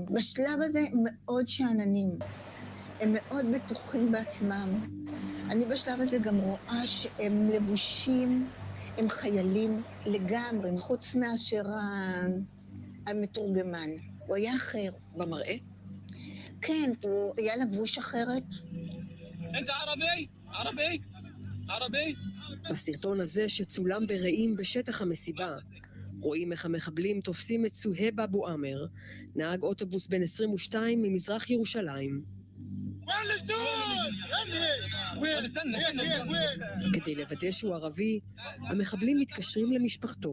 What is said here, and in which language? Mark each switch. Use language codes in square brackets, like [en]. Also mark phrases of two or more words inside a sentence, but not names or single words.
[he] בשלב הזה הם מאוד שאננים, הם מאוד בטוחים בעצמם. אני בשלב הזה גם רואה שהם לבושים, הם חיילים לגמרי, חוץ מאשר המתורגמן. הוא היה אחר. במראה? כן, הוא היה לבוש אחרת. [ar] انت عربي عربي عربي [he] בסרטון הזה שצולם ברעים בשטח המסיבה, רואים איך המחבלים תופסים את סוהב אבו עמר, נהג אוטובוס בן 22 ממזרח ירושלים. כדי לוודא שהוא ערבי, המחבלים מתקשרים למשפחתו.